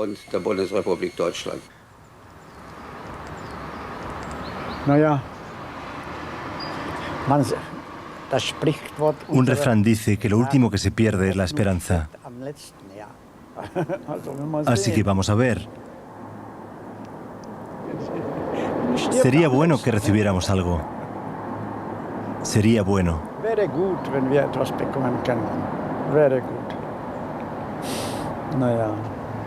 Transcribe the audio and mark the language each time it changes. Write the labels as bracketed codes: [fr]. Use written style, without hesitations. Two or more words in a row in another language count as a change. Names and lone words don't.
[es] Un refrán dice que lo último que se pierde es la esperanza. Así que vamos a ver. Sería bueno que recibiéramos algo. Sería bueno. [de] Wäre gut, wenn wir etwas bekommen können. Wäre gut. Naja.